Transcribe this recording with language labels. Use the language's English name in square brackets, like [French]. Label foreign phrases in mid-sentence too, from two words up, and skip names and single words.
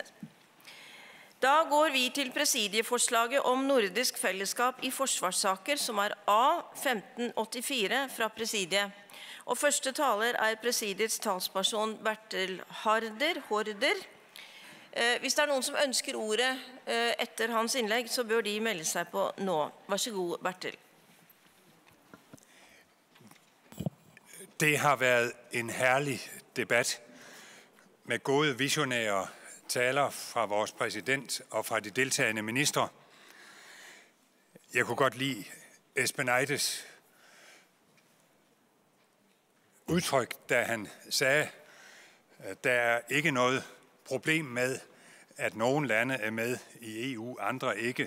[Norwegian] Da går vi til presidieforslaget om nordisk fellesskap i forsvarssaker, som A1584 fra presidiet. Og første taler presidiets talsperson Bertel Haarder. Hvis det noen som ønsker ordet etter hans innlegg, så bør de melde seg på nå. Vær så god, Bertel. [Danish] Det har været en herlig debat med gode visionære taler fra vores præsident og fra de deltagende ministre. Jeg kunne godt lide Esben Eides udtryk, da han sagde, at der ikke noget problem med, at nogle lande med i EU, andre ikke.